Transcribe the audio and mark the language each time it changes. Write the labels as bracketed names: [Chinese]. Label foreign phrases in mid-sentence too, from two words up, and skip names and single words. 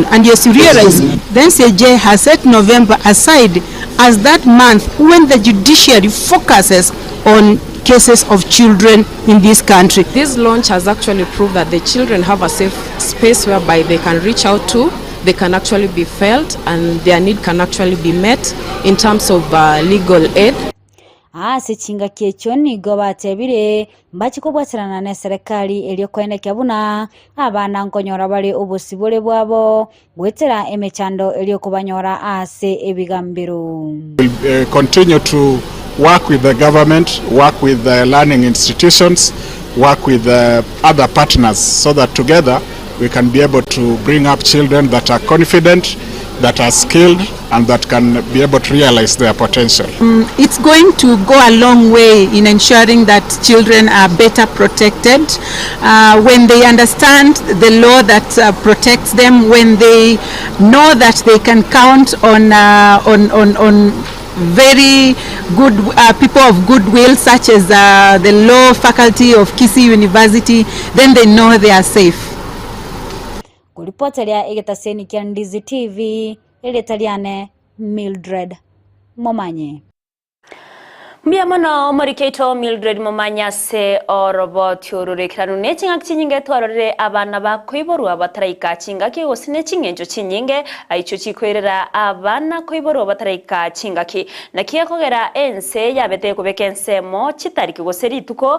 [English] And yes, you realize, then CJ has set November aside as that month when the judiciary focuses on cases of children in this country. This launch has actually proved that the children have a safe space whereby they can reach out to, they can actually be felt, and their need can actually be met in terms of legal aid. [Gusii] Chinga kiecho nigo batebire mbachikobwatirana ne serikali eliokoenekya buna abana nkonyora bali obusibule bwabo gwetera emechando eliokobanyora ase ebigambiro. [English] We'll continue to work with the government, work with the learning institutions, work with other partners, so that together we can be able to bring up children that are confident, that are skilled, and that can be able to realize their potential. It's going to go a long way in ensuring that children are better protected when they understand the law that protects them, when they know that they can count on very good people of goodwill, such as the law faculty of Kisii University, then they know they are safe. [Gusii] Kuripotelea egetaseni kia Ndizi TV, eletaliane Mildred Momanye. Mbia mono morikeito Mildred Momanya se orobo tiorure kiranu nechinga kinyinge twarore abana bakoiborwa bataraika chingaki gosine chingenjo chinyinge aicho chikwerera abana koiborwa bataraika chingaki nakia kogera ense yabete kubekense mo chitariki goseri tuko